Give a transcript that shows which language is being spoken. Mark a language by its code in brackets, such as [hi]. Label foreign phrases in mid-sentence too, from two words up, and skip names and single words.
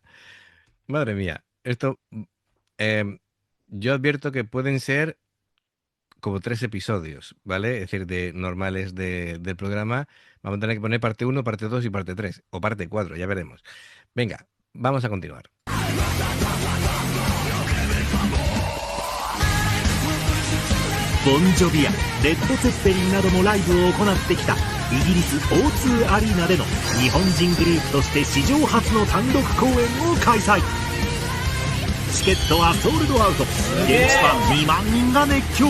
[es] Madre mía, esto, em, yo advierto que pueden ser como 3 episodios, ¿vale? Es decir, de normales del programa. Vamos a tener que poner parte uno, parte 2 y parte 3 o parte 4, ya veremos. Venga, vamos a continuar. [ja] ボンジョビやレッド・ツェッペリンなどのライブを行ってきたイギリス O2 アリーナでの日本人グループとして史上初の単独公演を開催。チケットはソールドアウト、現地ファン2万人が熱狂。